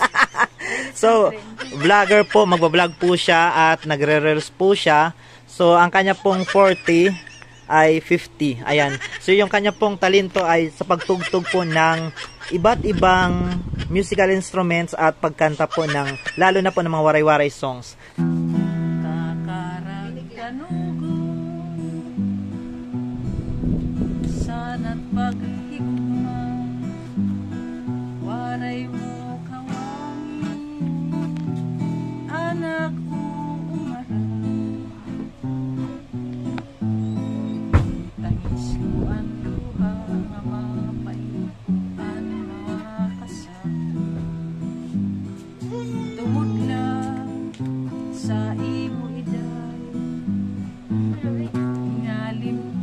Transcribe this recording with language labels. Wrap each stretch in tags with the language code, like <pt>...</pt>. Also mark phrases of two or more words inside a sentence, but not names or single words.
<tl>So, vlogger po, magbablog po siya at nagre-reels po siya. So, ang kanya pong 40 ay 50. Ayan. So, yung kanya pong talento ay sa pagtugtog po ng iba't ibang musical instruments at pagkanta po ng, lalo na po ng mga waray-waray songs.</tl> <war>Kakaragkanugo, sana't paghigma, waray mo kawangin, anak uumara, tangis ko ang luha nga mapaitan makasal, tungod lang sa imo iday, ingalin</war>